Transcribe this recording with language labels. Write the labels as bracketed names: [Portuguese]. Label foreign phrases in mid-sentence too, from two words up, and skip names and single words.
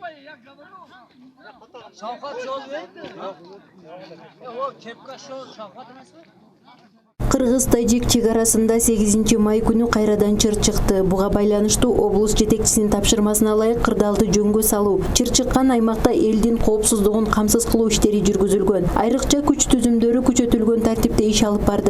[Uzbek] Şavkat yol verdi. O kepka Şavkat emas mı? [Kyrgyz] Кыргыз-тажик чегарасында 8 май күнү кайрадан чыр чыкты. Буга байланыштуу облус жетекчисинин тапшырмасына ылайык кырдаалды жөнгө салуу, чыр чыккан аймакта элдин коопсуздугун камсыз кылуу иштери жүргүзүлгөн. Айрыкча күч түзүмдөрү күчөтүлгөн тартипте иш алып барды.